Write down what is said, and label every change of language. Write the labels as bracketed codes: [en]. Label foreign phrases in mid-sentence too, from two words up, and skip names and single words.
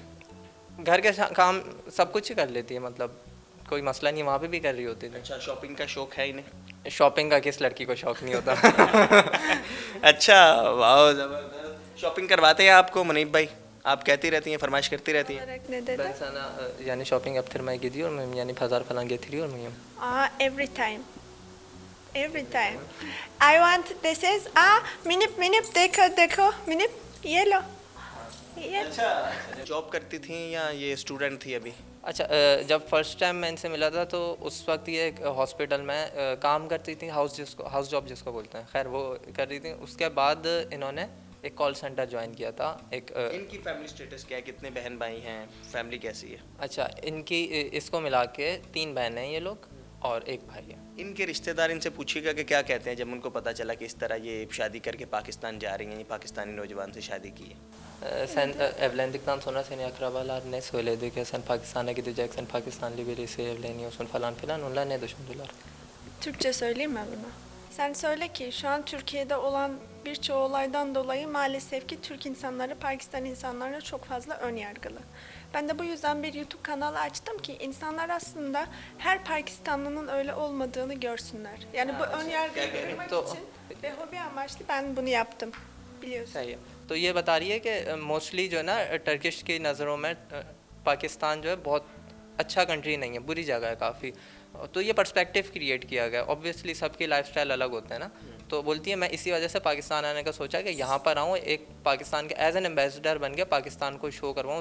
[ur] گھر کے کام سب کچھ ہی کر لیتی ہے، مطلب کوئی مسئلہ نہیں، وہاں پے بھی کر رہی ہوتی تھی. اچھا، شاپنگ کا شوق ہے انہیں? شاپنگ کا کس لڑکی کو شوق نہیں ہوتا. اچھا، واہ زبردست. شاپنگ کرواتے ہیں آپ کو منیب بھائی؟ آپ کہتی رہتی ہیں، فرمائش کرتی رہتی ہیں? رکھنے دیتا. بس ہے نا، یعنی شاپنگ اب پھر میں کی تھی اور میں یعنی بازار فلاں گئی تھی اور میں [en] Every time. Every time. I want this is minip minip [ur] دیکھو دیکھو [en] minip [ur] یہ لو۔ یہ اچھا، جاب کرتی تھی یا یہ سٹوڈنٹ تھی ابھی? اچھا، جب [en] first time [ur] میں ان سے ملا تھا تو اس وقت یہ ایک ہاسپٹل میں کام کرتی تھی, [en] house job [ur] جس کو بولتے ہیں، خیر وہ کر رہی تھی. اس کے بعد انہوں نے ایک [en] call center [ur] جوائن کیا تھا. इनकी [en] family status [ur] کیا ہے? کتنے بہن بھائی ہیں؟ فیملی کیسی ہے? اچھا، ان کی اس کو ملا کے 3 بہنیں ہیں یہ لوگ اور 1 بھائی ہے. ان کے رشتہ دار ان سے پوچھیے گا کہ کیا کہتے ہیں جب ان کو پتا چلا کہ اس طرح یہ شادی کر کے پاکستان جا رہی ہیں، یہ پاکستانی نوجوان سے شادی کی ہے. [tr] Sen evlendikten sonra seni akrabalar ne söyledi ki sen Pakistan'a gideceksin, Pakistanlı birisi evleniyorsun falan filan, onlar ne düşündüler? Türkçe söyleyeyim mi bunu? Sen söyle ki şu an Türkiye'de olan birçok olaydan dolayı maalesef ki Türk insanları Pakistan insanlarına çok fazla ön yargılı. Ben de bu yüzden bir YouTube kanalı açtım ki insanlar aslında her Pakistanlının öyle olmadığını görsünler. Yani bu ön yargıyı kırmak [ur] तो- [tr] için ve hobi amaçlı ben bunu yaptım. Biliyorsun. [ur] صحیح ہے. تو یہ بتا رہی ہے کہ موسٹلی جو ہے نا ٹرکش کی نظروں میں پاکستان جو ہے بہت اچھا کنٹری نہیں ہے، بری جگہ ہے کافی. تو یہ [en] perspective create [ur] کیا گیا، اوبوئیسلی سب کی لائف اسٹائل الگ ہوتے ہیں نا. تو بولتی ہے میں اسی وجہ سے پاکستان آنے کا سوچا کہ یہاں پر آؤں، ایک پاکستان کے [en] as an ambassador [ur] بن گیا، پاکستان کو شو کرواؤں.